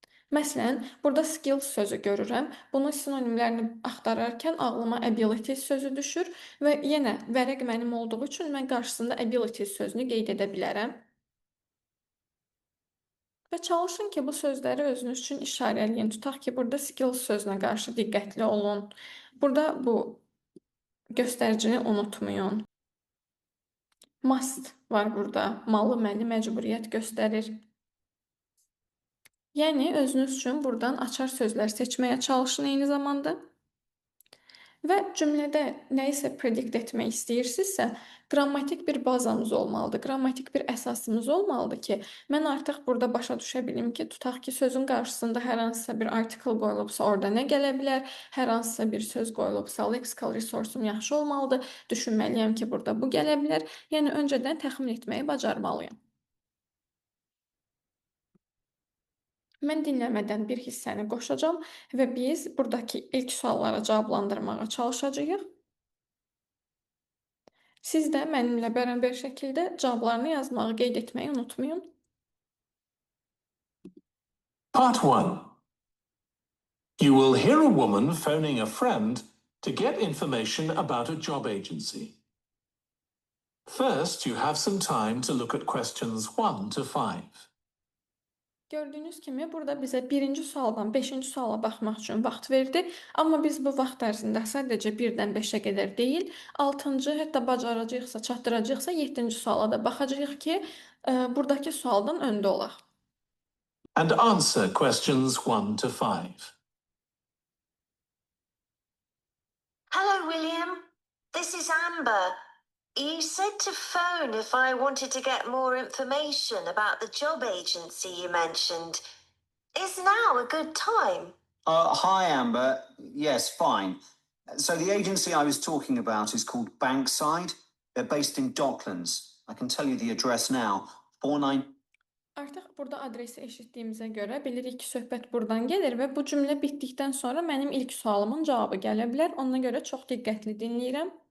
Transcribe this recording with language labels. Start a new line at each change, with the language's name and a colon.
Azerbaijani: Məsələn, burada skills sözü görürəm. Bunun sinonimlərini axtararkən ağlıma ability sözü düşür və yenə vərəq mənim olduğu üçün mən qarşısında ability sözünü qeyd edə bilərəm. Və çalışın ki, bu sözləri özünüz üçün işarələyin. Tutaq ki, burada skills sözünə qarşı diqqətli olun. Burada bu göstəricini unutmayın. Must var burada. Malı, məli, məcburiyyət göstərir. Yəni özünüz üçün buradan açar sözlər seçməyə çalışın eyni zamanda. Və cümlədə nəyisə predict etmək istəyirsinizsə, qrammatik bir bazamız olmalıdır, qrammatik bir əsasımız olmalıdır ki, mən artıq burada başa düşə bilim ki, tutaq ki, sözün qarşısında hər hansısa bir article qoyulubsa, orada nə gələ bilər, hər hansısa bir söz qoyulubsa, lexical resursum yaxşı olmalıdır, düşünməliyəm ki, burada bu gələ bilər. Yəni öncədən təxmin etməyi bacarmalıyam. Mən dinləmədən bir hissəni qoşacağam və biz buradakı ilk suallara cavablandırmağa çalışacağıq. Siz də mənimlə bərabər şəkildə cavablarını yazmağı qeyd etməyi unutmayın.
English: Part 1. You will hear a woman phoning a friend to get information about a job agency. First, you have some time to look at questions 1 to 5.
Azerbaijani: Gördüyünüz kimi burada bizə birinci sualdan 5-ci suala baxmaq üçün vaxt verdi. Amma biz bu vaxt ərzində sadəcə 1-dən 5-ə qədər deyil, 6-cı, hətta bacaracaqsa, çatdıracaqsa 7-ci suala da baxacağıq ki, buradakı sualdan öndə olaq.
English: And answer questions 1 to 5. Hello, William. This is Amber. You said to phone if I wanted to get more information about the job agency you mentioned. Is now a good time? Hi, Amber. Yes, fine. So the agency I was talking about is called Bankside. They're based in Docklands. I can tell you the address now. 49...
Azerbaijani: Artıq burada adresi eşitdiyimizə görə bilirik ki, söhbət buradan gəlir və bu cümlə bitdikdən sonra mənim ilk sualımın cavabı gələ bilər. Ona görə çox diqqətli dinləyirəm.